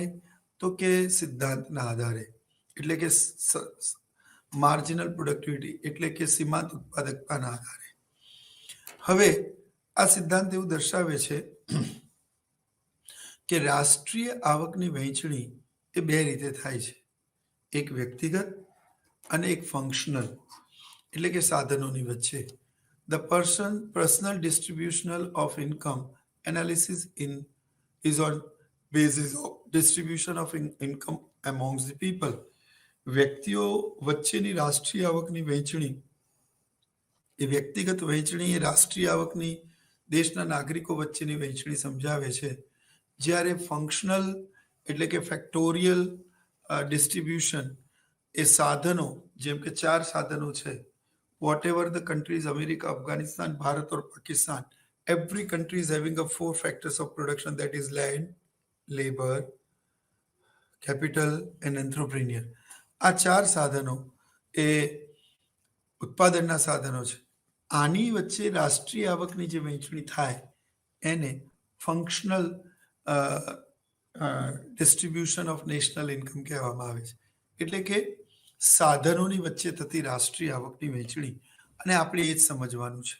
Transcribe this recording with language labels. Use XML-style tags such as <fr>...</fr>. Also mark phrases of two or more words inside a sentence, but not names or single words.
<gu>તો કે સિદ્ધાંતના આધારે, એટલે કે</gu> <en>marginal productivity,</en> <gu>એટલે કે સીમાંત ઉત્પાદકતાના આધારે. હવે આ સિદ્ધાંત એવું દર્શાવે છે કે રાષ્ટ્રીય આવકની વહેંચણી એ બે રીતે થાય છે, એક વ્યક્તિગત અને એક ફંક્શનલ, એટલે કે સાધનોની વચ્ચે.</gu> <en>The personal distributional of income analysis is on basis of distribution of income amongst the people.</en> <gu>વ્યક્તિઓ વચ્ચેની રાષ્ટ્રીય આવકની વહેંચણી એ વ્યક્તિગત વહેંચણી એ રાષ્ટ્રીય આવકની દેશના નાગરિકો વચ્ચેની વહેંચણી સમજાવે છે. જ્યારે ફંક્શનલ એટલે કે</gu> <en>factorial distribution</en> <gu>એ સાધનો, જેમ કે 4 સાધનો છે,</gu> <en>whatever the countries, America, Afghanistan, Bharat or Pakistan, every country is having a 4 factors of production, that is land, labor, capital and entrepreneur.</en> <gu>આ 4 સાધનો એ ઉત્પાદનના સાધનો છે. આની વચ્ચે રાષ્ટ્રીય આવકની જે વહેંચણી થાય એને</gu> <en>functional distribution of national income</en> <gu>કહેવામાં આવે છે. એટલે કે સાધનોની વચ્ચે થતી રાષ્ટ્રીય આવકની વહેંચણી, અને આપણે એ જ સમજવાનું છે.</gu>